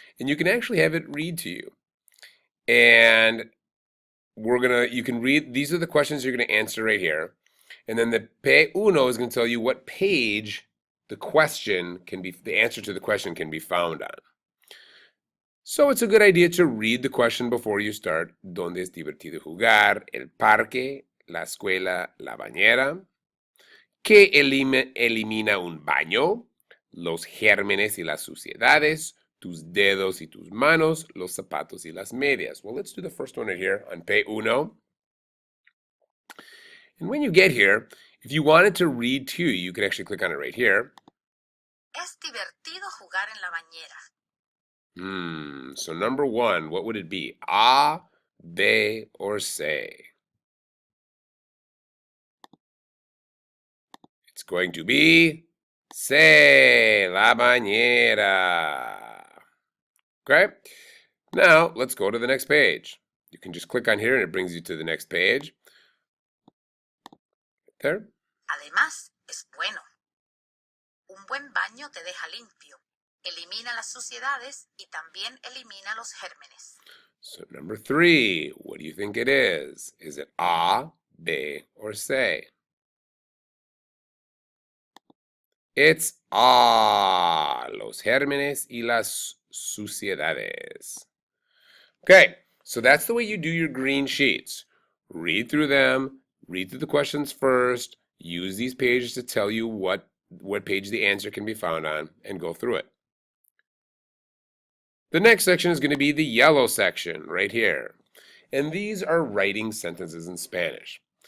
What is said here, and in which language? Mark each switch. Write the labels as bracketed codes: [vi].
[en] And you can actually have it read to you. And you can read, these are the questions you're going to answer right here. And then the P1 is going to tell you what page the answer to the question can be found on. So it's a good idea to read the question before you start. [es] ¿Dónde es divertido jugar? El parque, la escuela, la bañera. ¿Qué elimina un baño? Los gérmenes y las suciedades. Tus dedos y tus manos. Los zapatos y las medias. [en] Well, let's do the first one right here on P1. And when you get here, if you wanted to read to you, you could actually click on it right here. [es] Es divertido jugar en la bañera. [en] So number one, what would it be? A, B, or C? It's going to be C, [es] la bañera. [en] Okay? Now, let's go to the next page. You can just click on here and it brings you to the next page. There. [es] Además, es bueno. Un buen baño te deja limpio. Elimina las suciedades y también elimina los gérmenes. [en] So number three, what do you think it is? Is it A, B, or C? It's A, [es] los gérmenes y las suciedades. [en] Okay, so that's the way you do your green sheets. Read through them, read through the questions first, use these pages to tell you what page the answer can be found on, and go through it. The next section is going to be the yellow section right here. And these are writing sentences in Spanish.